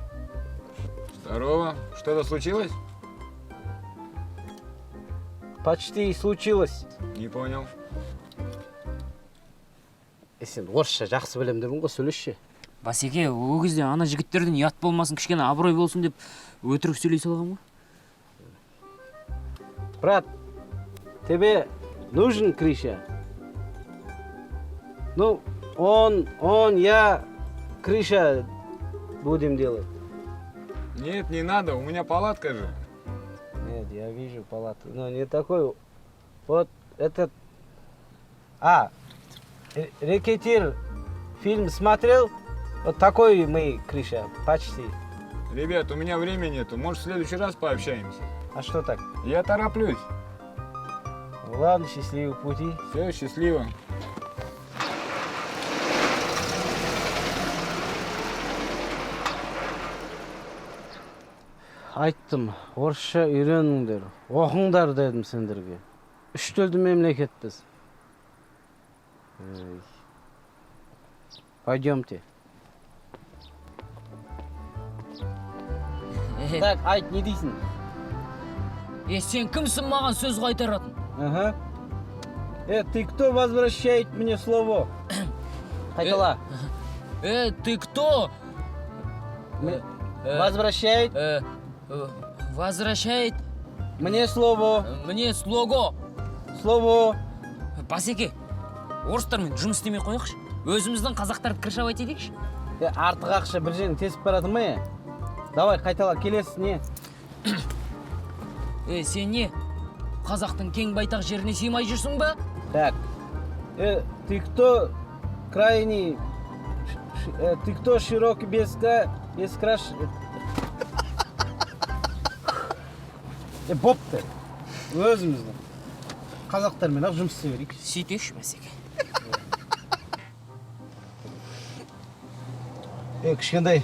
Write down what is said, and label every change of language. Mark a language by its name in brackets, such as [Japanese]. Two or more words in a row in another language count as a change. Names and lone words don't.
[Russian] Здорово. Что-то случилось? Почти случилось. Не понял. [Kazakh] Сен орысша жақсы білем дедің ғой, сөйлесші. Басеке, ол кезде ана жігіттерден ұят болмасын, кішкене абырой болсын деп өтірік сөйлей салған ғой. [Russian] Брат, тебе нужен Криша? Ну, я Криша будем делать. Нет, не надо, у меня палатка же. Нет, я вижу палату. Но не такой. Вот этот... Рекетир фильм смотрел? Вот такой мы, Криша, почти. Ребят, у меня времени нету, может в следующий раз пообщаемся. А что так? Я тороплюсь. Ладно, счастливого пути. Все, счастливо. [Kazakh] Айттым, орысша үйреніңдер, оқыңдар дедім сендерге. Үш тілді мемлекетпіз. Пойдемте. Так, айт, не дейсің? Сен кімсің маған сөз қайтаратын? Ага. [Russian] Ты кто возвращает мне слово? [Kazakh] Қайтала. [Russian] Ты кто? Возвращает Возвращает мне слово. мне слого. Слово. [Kazakh] Басеке, орыстармен жұмыс істемей қойықшы. Өзіміздің қазақтарды кіршабайт едекші. Артық ақша бір жерін тесіп барады ма? Давай, қайтала, келесі не? Сен не? Қазақтың кең байтақ жеріне сыймай жүрсің ба? [Russian] Так. Ты кто крайний... Ты кто широкий без краш... [Kazakh] Бопты. Өзіміздің. Қазақтармен ақ жұмыс істей берейік. Сөйтеші, Басеке. Кішкентай,